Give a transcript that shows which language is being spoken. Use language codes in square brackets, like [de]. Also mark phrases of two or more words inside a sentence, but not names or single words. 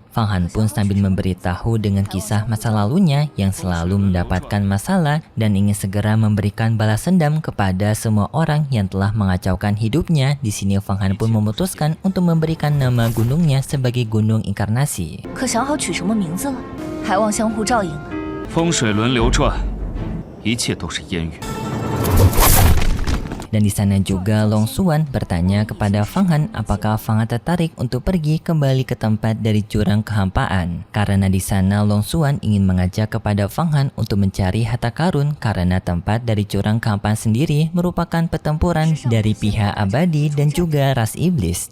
[id] Feng Han pun sambil memberitahu dengan kisah masa lalunya yang selalu mendapatkan masalah dan ingin segera memberikan balas dendam kepada semua orang yang telah mengacaukan hidupnya. Di sini Feng Han pun memutuskan untuk memberikan nama gunungnya sebagai Gunung Inkarnasi. [zh] 可想好取什么名字了？还望相互照应呢。风水轮流转，一切都是烟云。 [id] Dan di sana juga Long Xuan bertanya kepada Feng Han apakah Feng Han tertarik untuk pergi kembali ke tempat dari jurang kehampaan. Karena di sana Long Xuan ingin mengajak kepada Feng Han untuk mencari harta karun karena tempat dari jurang kehampaan sendiri merupakan pertempuran dari pihak abadi dan juga ras iblis.